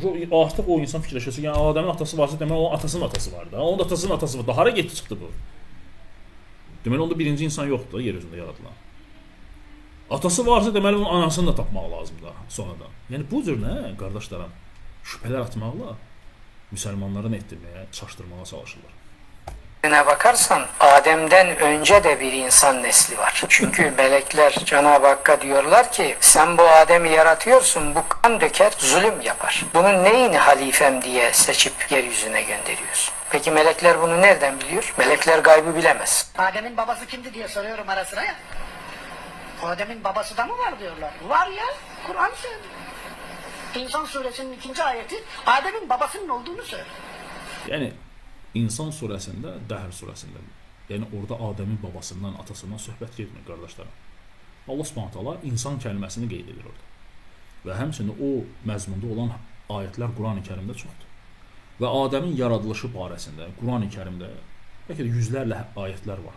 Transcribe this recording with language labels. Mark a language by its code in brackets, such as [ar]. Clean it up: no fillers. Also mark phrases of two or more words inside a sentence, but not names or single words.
[az] Artıq o insan fikirləşirsə, yəni Adəmin atası varsa demək onun atasının atası var da. Onun atasının atası var. Da hara getdi çıxdı bu? Deməli onda birinci insan yoxdur yer üzündə yaradılan. Atası varsa deməli onun anasını da tapmaq lazımdır sonradan. Yəni bu cür nə qardaşlarım? Şübhələr atmaqla müsəlmanları nə etdirməyə, çaşdırmağa çalışırlar. [tr] Bakarsan Adem'den önce de bir insan nesli var. Çünkü melekler Cenab-ı Hakk'a diyorlar ki sen bu Adem'i yaratıyorsun, bu kan döker, zulüm yapar. Bunun neyini halifem diye seçip yeryüzüne gönderiyorsun. Peki melekler bunu nereden biliyor? Melekler gaybı bilemez. Adem'in babası kimdi diye soruyorum ara sıra ya. Adem'in babası da mı var diyorlar. Var ya, Kur'an söylüyor. İnsan suresinin 2. ayeti Adem'in babasının olduğunu söylüyor. [az] Yəni İnsan surəsində, Dəhr surəsində, yəni orada Adəmin babasından, atasından söhbət getmir qardaşlarım. Allah [ar] سبحانه تعالى [az] insan kəlməsini qeyd edir orada. Və həmçinin o məzmunda olan ayətlər Qurani-Kərimdə çoxdur. Və Adəmin yaradılışı barəsində Qurani-Kərimdə bəlkə də yüzlərlə ayətlər var.